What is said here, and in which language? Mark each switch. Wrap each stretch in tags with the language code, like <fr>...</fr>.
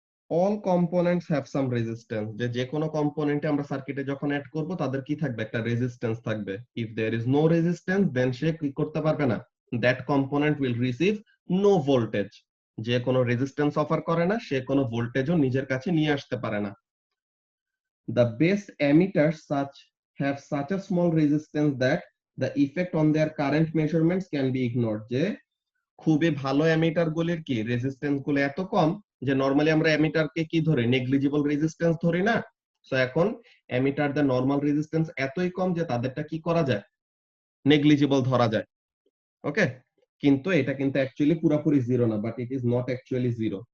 <en>all components have some resistance,</en> <bn>যে কোনো কম্পোনেন্টে আমরা সার্কিটে যখন অ্যাড করব তাদের কি থাকবে, একটা রেজিস্ট্যান্স থাকবে।</bn> <en>if there is no resistance then</en> <bn>সে কি করতে পারবে না,</bn> <en>That component will receive no voltage.</en> <bn>যে কোনো রেজিস্ট্যান্স অফার করে না সে কোনো ভোল্টেজও নিজের কাছে নিয়ে আসতে পারে না।</bn> <en>The best emitters have such a small resistance that the effect on their current measurements can be ignored.</en> <bn>যে খুবই ভালো এমিটার গুলির কি রেজিস্ট্যান্স গুলো এত কম যে নরমালি আমরা এমিটারকে কি ধরি, নেগলিজিবল রেজিস্ট্যান্স ধরি না। সো এখন এমিটারদের নরমাল রেজিস্ট্যান্স এতই কম যে তাদেরটা কি করা যায়, নেগলিজিবল ধরা যায়। ওকে, কিন্তু এটা কিন্তু অ্যাকচুয়ালি পুরোপুরি জিরো না,</bn> <en>But it is not actually zero.</en>